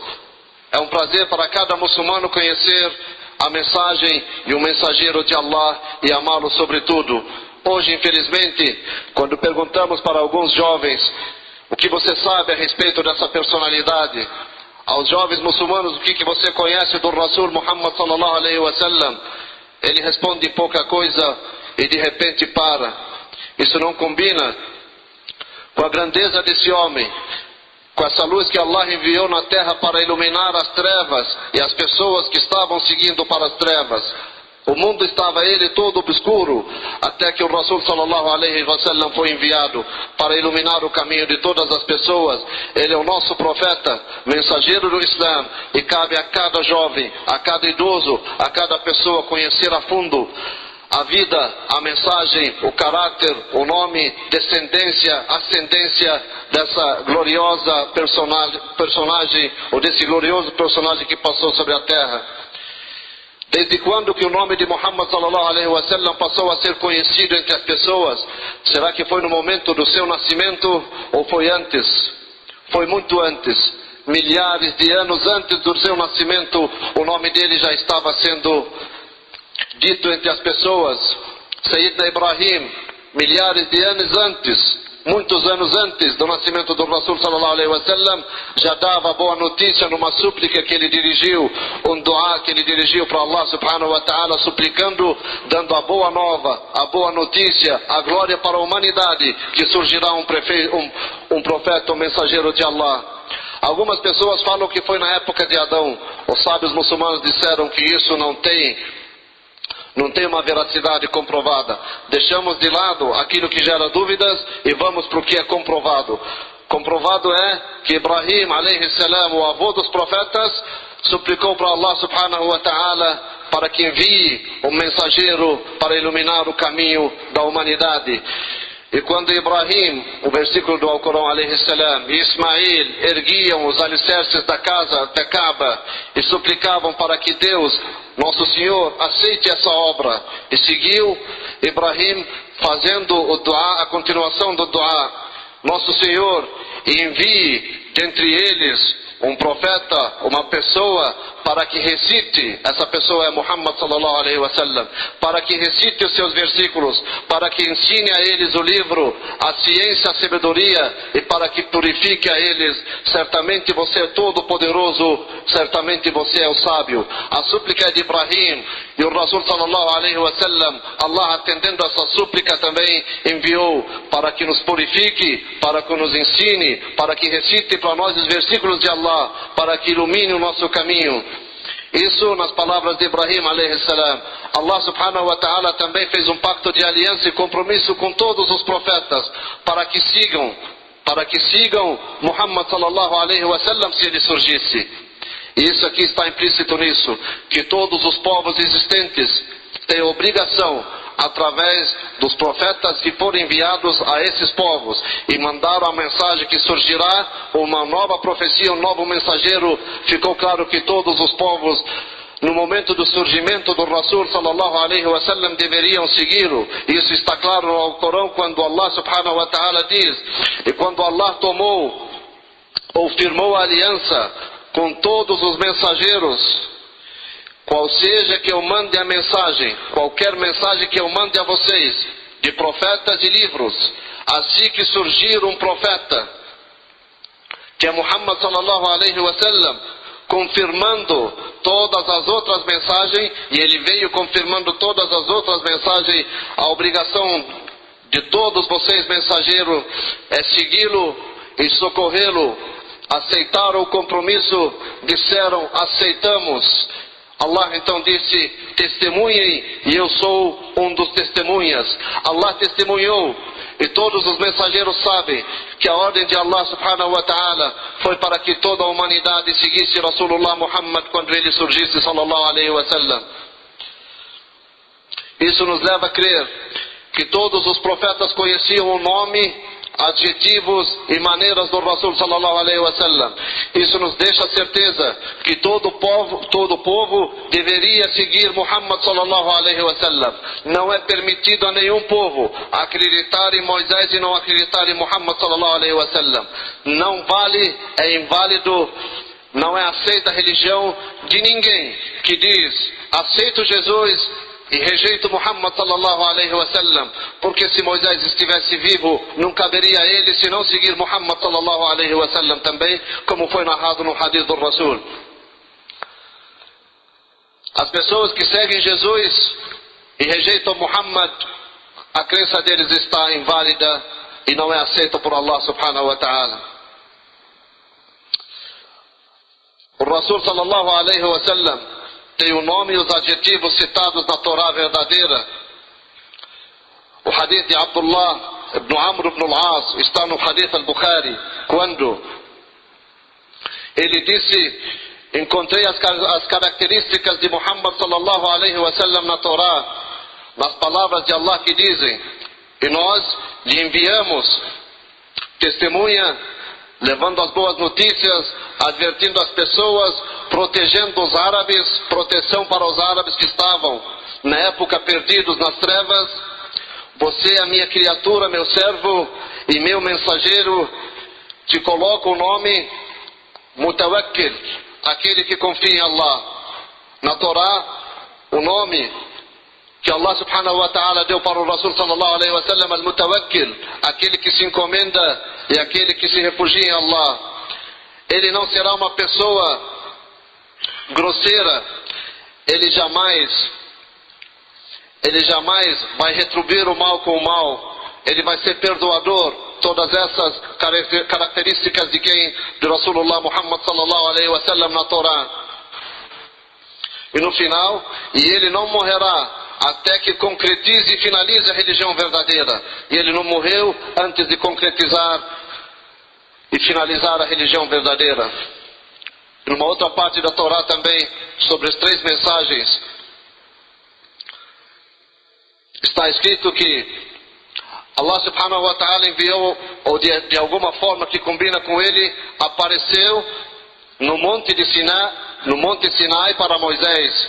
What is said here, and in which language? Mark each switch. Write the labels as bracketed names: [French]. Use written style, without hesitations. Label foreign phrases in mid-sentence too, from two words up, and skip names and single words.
[Portuguese] É um prazer para cada muçulmano conhecer a mensagem e o mensageiro de Allah e amá-lo sobretudo. Hoje, infelizmente, quando perguntamos para alguns jovens o que você sabe a respeito dessa personalidade, aos jovens muçulmanos, o que você conhece do Rasul Muhammad [Arabic] صلى الله عليه وسلم, [Portuguese] ele responde pouca coisa e de repente para. Isso não combina com a grandeza desse homem, com essa luz que Allah enviou na terra para iluminar as trevas e as pessoas que estavam seguindo para as trevas. O mundo estava ele todo obscuro, até que o Rasul [Arabic] صلى الله عليه وسلم [Portuguese] foi enviado para iluminar o caminho de todas as pessoas. Ele é o nosso profeta, mensageiro do Islã, e cabe a cada jovem, a cada idoso, a cada pessoa conhecer a fundo a vida, a mensagem, o caráter, o nome, descendência, ascendência dessa gloriosa personagem, ou desse glorioso personagem que passou sobre a terra. Desde quando que o nome de Muhammad [Arabic] صلى الله عليه وسلم [Portuguese] passou a ser conhecido entre as pessoas? Será que foi no momento do seu nascimento ou foi antes? Foi muito antes. Milhares de anos antes do seu nascimento, o nome dele já estava sendo dito entre as pessoas. Sayyidina Ibrahim, milhares de anos antes, muitos anos antes do nascimento do Rasul [Arabic] صلى الله عليه وسلم, [Portuguese] já dava boa notícia numa súplica que ele dirigiu, um dua que ele dirigiu para Allah [Arabic] سبحانه وتعالى, [Portuguese] suplicando, dando a boa nova, a boa notícia, a glória para a humanidade, que surgirá um profeta, um mensageiro de Allah. Algumas pessoas falam que foi na época de Adão. Os sábios muçulmanos disseram que isso não tem uma veracidade comprovada. Deixamos de lado aquilo que gera dúvidas e vamos para o que é comprovado. Comprovado é que Ibrahim, [Arabic] عليه السلام, [Portuguese] o avô dos profetas, suplicou para Allah [Arabic] سبحانه وتعالى [Portuguese] para que envie um mensageiro para iluminar o caminho da humanidade. E quando Ibrahim, o versículo do Alcorão, [Arabic] عليه السلام, [Portuguese] e Ismail erguiam os alicerces da casa da Kaaba e suplicavam para que Deus, nosso Senhor, aceite essa obra, e seguiu Ibrahim fazendo o dua, a continuação do dua: nosso Senhor, envie dentre eles um profeta, uma pessoa, para que recite, essa pessoa é Muhammad [Arabic] صلى الله عليه وسلم, [Portuguese] para que recite os seus versículos, para que ensine a eles o livro, a ciência, a sabedoria, e para que purifique a eles. Certamente você é todo poderoso, certamente você é o sábio. A súplica é de Ibrahim, e o Rasul [Arabic] صلى الله عليه وسلم, [Portuguese] Allah atendendo essa súplica também enviou para que nos purifique, para que nos ensine, para que recite para nós os versículos de Allah, para que ilumine o nosso caminho. Isso nas palavras de Ibrahim [Arabic] عليه السلام. [Portuguese] Allah [Arabic] سبحانه وتعالى [Portuguese] também fez um pacto de aliança e compromisso com todos os profetas para que sigam Muhammad [Arabic] صلى الله عليه وسلم [Portuguese] se ele surgisse. E isso aqui está implícito nisso, que todos os povos existentes têm obrigação, através dos profetas que foram enviados a esses povos, e mandaram a mensagem que surgirá uma nova profecia, um novo mensageiro. Ficou claro que todos os povos, no momento do surgimento do Rasul [Arabic] صلى الله عليه وسلم, [Portuguese] deveriam segui-lo. Isso está claro no Alcorão, quando Allah [Arabic] سبحانه وتعالى [Portuguese] diz: e quando Allah tomou ou firmou a aliança com todos os mensageiros, qual seja que eu mande a mensagem, qualquer mensagem que eu mande a vocês, de profetas e livros, assim que surgir um profeta, que é Muhammad [Arabic] صلى الله عليه وسلم, [Portuguese] confirmando todas as outras mensagens, e ele veio confirmando todas as outras mensagens, a obrigação de todos vocês, mensageiros, é segui-lo e socorrê-lo. Aceitaram o compromisso, disseram: aceitamos. Allah então disse: testemunhem, e eu sou um dos testemunhas. Allah testemunhou, e todos os mensageiros sabem que a ordem de Allah [Arabic] سبحانه وتعالى [Portuguese] foi para que toda a humanidade seguisse Rasulullah Muhammad quando ele surgisse [Arabic] صلى الله عليه وسلم. [Portuguese] Isso nos leva a crer que todos os profetas conheciam o nome, adjetivos e maneiras do Rasul [Arabic] صلى الله عليه وسلم. [Portuguese] Isso nos deixa a certeza que todo povo deveria seguir Muhammad [Arabic] صلى الله عليه وسلم. [Portuguese] Não é permitido a nenhum povo acreditar em Moisés e não acreditar em Muhammad [Arabic] صلى الله عليه وسلم. [Portuguese] Não vale, é inválido, não é aceita a religião de ninguém que diz: aceito Jesus e rejeito Muhammad [Arabic] صلى الله عليه وسلم, [Portuguese] porque se Moisés estivesse vivo, não caberia a ele se não seguir Muhammad [Arabic] صلى الله عليه وسلم [Portuguese] também, como foi narrado no hadith do Rasul. As pessoas que seguem Jesus e rejeitam Muhammad, a crença deles está inválida e não é aceita por Allah [Arabic] سبحانه وتعالى. [Portuguese] O Rasul [Arabic] صلى الله عليه وسلم [Portuguese] tem o nome e os adjetivos citados na Torá verdadeira. O hadith de Abdullah ibn Amr ibn al-As está no hadith al-Bukhari, quando ele disse: encontrei as características de Muhammad [Arabic] صلى الله عليه وسلم [Portuguese] na Torá, nas palavras de Allah que dizem: e nós lhe enviamos testemunha, levando as boas notícias, advertindo as pessoas, protegendo os árabes, proteção para os árabes que estavam na época perdidos nas trevas. Você é a minha criatura, meu servo e meu mensageiro. Te coloco o nome Mutawakkil, aquele que confia em Allah. Na Torá, o nome que Allah [Arabic] سبحانه وتعالى [Portuguese] deu para o Rasul [Arabic] صلى الله عليه وسلم, [Portuguese] al-Mutawakkil, aquele que se encomenda e aquele que se refugia em Allah. Ele não será uma pessoa grosseira, ele jamais vai retribuir o mal com o mal, ele vai ser perdoador. Todas essas características de quem? De Rasulullah Muhammad [Arabic] صلى الله عليه وسلم [Portuguese] na Torá. E no final, e ele não morrerá até que concretize e finalize a religião verdadeira. E ele não morreu antes de concretizar e finalizar a religião verdadeira. E numa outra parte da Torá também, sobre as 3 mensagens, está escrito que Allah [Arabic] سبحانه وتعالى [Portuguese] enviou, ou de alguma forma que combina com ele, apareceu no monte Sinai para Moisés.